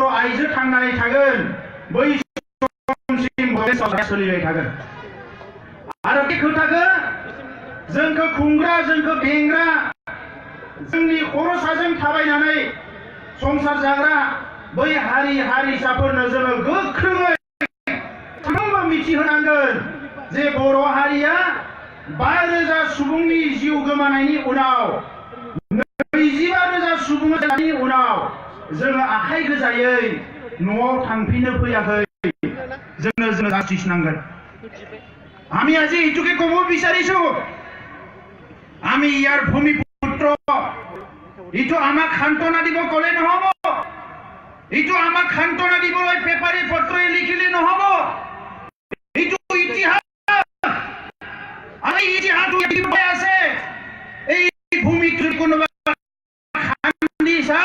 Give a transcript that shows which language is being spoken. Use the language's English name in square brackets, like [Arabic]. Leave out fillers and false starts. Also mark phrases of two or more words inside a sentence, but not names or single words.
[Bodo] आइजो थांनानै थागोन बै समसिम सोलिबाय थागोन आरो बे खोथाखौ जोंखौ खुंग्रा जोंखौ बेंग्रा जोंनि खर'साजों थाबायनानै संसार जाग्रा बै हारि हारिसाफोरनो जोङो गोख्रोङै साफ्रोमबो मिथिहोनांगोन जे बर' हारिया 5,000 सुबुंनि जिउ गोमानायनि उनाव 25,000 सुबुंनि उनाव जोङो आखाइ गोजायै न'आव थांफिननो फैयाखै जोंनो जास्टिस नांगोन [Assamese] আমি আজি এইটোকে ক'ব বিচাৰিছো আমি ইয়াৰ ভূমিপুত্ৰ এইটো আমাক সান্তনা দিব ক'লে নহ'ব এইটো আমাক সান্তনা দিবলৈ পেপাৰে পত্ৰই লিখিলে নহ'ব এইটো ইতিহাস আমি ইতিহাস লিখিবলৈ আছে এই ভূমিক কোনোবা খান্দি চাই